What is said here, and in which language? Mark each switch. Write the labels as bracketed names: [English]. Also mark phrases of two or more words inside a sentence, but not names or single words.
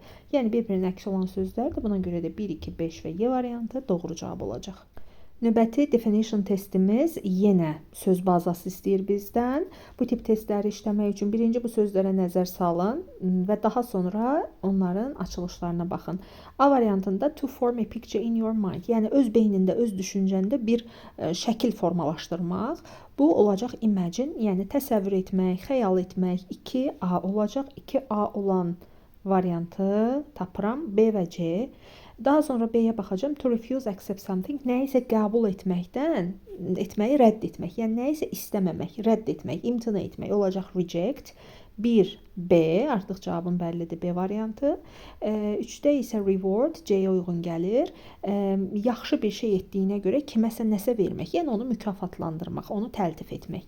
[Azerbaijani] Yəni bir-birinin əksi olan sözlərdir. Buna görə də 1, 2, 5 və Y variantı doğru cavab olacaq. Növbəti definition testimiz yenə söz bazası istəyir bizdən. Bu tip testləri işləmək üçün birinci bu sözlərə nəzər salın və daha sonra onların açılışlarına baxın. A variantında [English] to form a picture in your mind, [Azerbaijani] yəni öz beynində, öz düşüncəndə bir şəkil formalaşdırmaq. Bu olacaq imagine, yəni təsəvvür etmək, xəyal etmək. 2A olacaq. 2A olan variantı tapıram. B və C. Daha sonra B-yə baxacağım. [English] To refuse, accept something. [Azerbaijani] Nəyisə qəbul etməyi rədd etmək. Yəni nəyisə istəməmək, rədd etmək, imtina etmək olacaq reject. 1B, artıq cavabım bəllidir, B variantı. 3-də isə reward, C-yə uyğun gəlir. Yaxşı bir şey etdiyinə görə kiməsə nəsə vermək, yəni onu mükafatlandırmaq, onu təltif etmək.